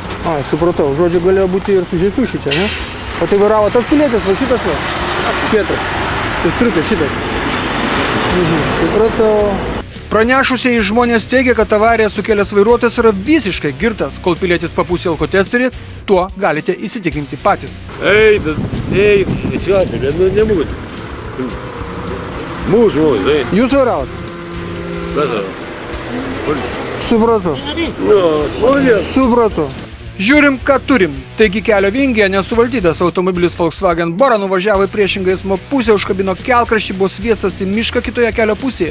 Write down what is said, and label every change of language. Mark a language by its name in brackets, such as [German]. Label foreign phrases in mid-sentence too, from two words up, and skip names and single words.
[Lithuanian] Supratau, žodžiu galėjo būti ir sužeistų šičia, ne? O tai vairavo tas pilietis, va šitas va? Kietas. Sustriukė šitas. Supratau. Pranešusieji žmonės teigia, kad avariją sukėlęs vairuotojas yra visiškai girtas. Kol pilietis papūsė alkotesterį, tuo galite įsitikinti patys. [Russian] Ничего себе, не будет. Муж мой, да? [Lithuanian] Jūs vairavot? Supratau. Supratau. Žiūrim, ką turim. Taigi kelio vingyje nesuvaldytas automobilis Volkswagen Bora nuvažiavo į priešingą eismo pusę, užkabino kelkraštį, buvo sviestas į mišką kitoje kelio pusėje.